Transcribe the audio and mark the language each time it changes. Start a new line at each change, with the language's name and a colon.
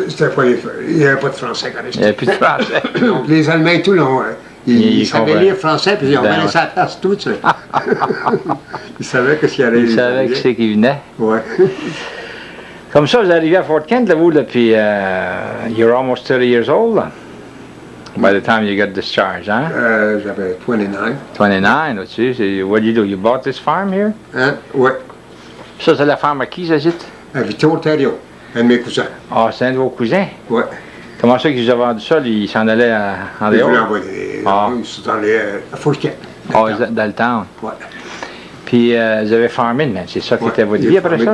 French: C'était pas il n'y avait pas de français quand Il n'y avait plus de français. Donc, les Allemands et tout, ils savaient comprennent. lire français, puis ils ont Ben laissé ouais. la place tout. Tu sais. Ils savaient que s'il y avait Ils savaient qui c'est qui venait. Ouais. Comme ça, vous arrivez à Fort Kent, là, vous, depuis...
English: you're almost 30 years old, là, by the time you got discharged, hein?
French: J'avais 29. 29, là-dessus.
English: What do you do? You bought this farm here?
French: Hein? Ouais. Ça, c'est la ferme à qui, ça, c'est? À Delcy Theriault, un de mes cousins. Ah, c'est un de vos cousins. Ouais. Comment ça qu'ils vous ont vendu ça? Il s'en allait en Ils dehors? voulaient envoyer. Ah. Ils sont allés à Fort Kent. Ah, dans le town. Ouais. Puis, vous avez farmé, mais c'est ça qui était votre vie après ça, là?